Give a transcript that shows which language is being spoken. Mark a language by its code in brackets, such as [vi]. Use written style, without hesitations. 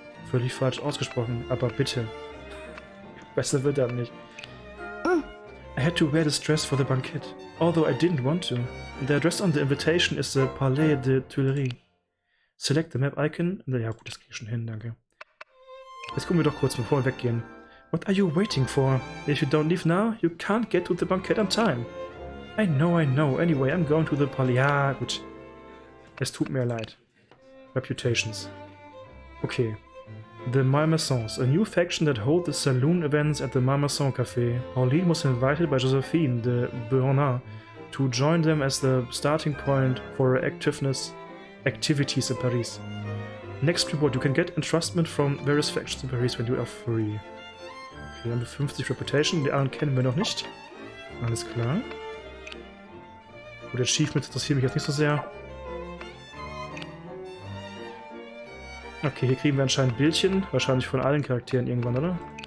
[de] Völlig falsch ausgesprochen, aber bitte. Besser wird das nicht. [en] I had to wear this dress for the banquet, although I didn't want to. The address on the invitation is the Palais de Tuileries. Select the map icon. [de] Ja gut, das krieg ich schon hin, danke. Jetzt gucken wir doch kurz, bevor wir weggehen. [en] What are you waiting for? If you don't leave now, you can't get to the banquet on time. I know. Anyway, I'm going to the Palais. [de] Ja, gut. Es tut mir leid. Reputations. Okay. [en] The Malmaisons, a new faction that hold the saloon events at the Malmaison Café. Pauline was invited by Josephine de Beauharnais to join them as the starting point for her activities in Paris. Next report, you can get entrustment from various factions in Paris when you are free. [de] Okay, dann haben wir 50 Reputation, die anderen kennen wir noch nicht. Alles klar. Gut, Achievements interessieren mich jetzt nicht so sehr. Okay, hier kriegen wir anscheinend Bildchen, wahrscheinlich von allen Charakteren irgendwann, oder?